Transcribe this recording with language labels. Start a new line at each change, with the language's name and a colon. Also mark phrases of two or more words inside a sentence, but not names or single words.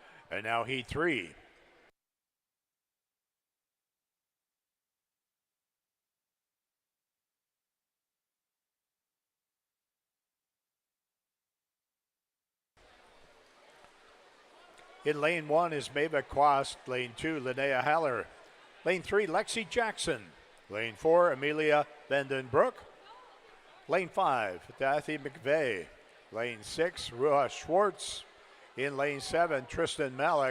English: And now heat 3. In lane 1 is Maeva Quast. Lane 2, Linnea Haller. Lane 3, Lexi Jackson. Lane 4, Amelia Vandenbroek. Lane 5, Dathy McVeigh. Lane 6, Ruha Schwartz. In lane 7, Tristan Malik.